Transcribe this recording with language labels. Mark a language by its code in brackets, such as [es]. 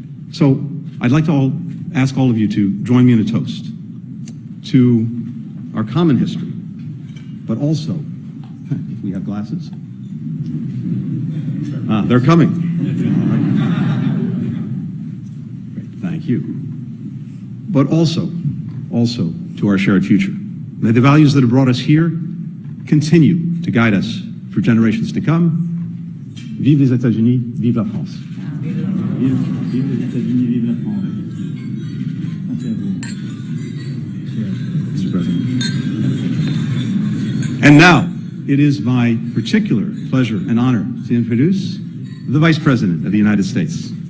[en] So I'd like to ask all of you to join me in a toast to our common history, but also, if we have glasses, they're coming. Great, thank you. But also to our shared future. May the values that have brought us here continue to guide us for generations to come. [fr] Vive les États-Unis, vive la France. Vive les États-Unis, vive la France. [en] Mr. President. And now, it is my particular pleasure and honor to introduce the Vice President of the United States.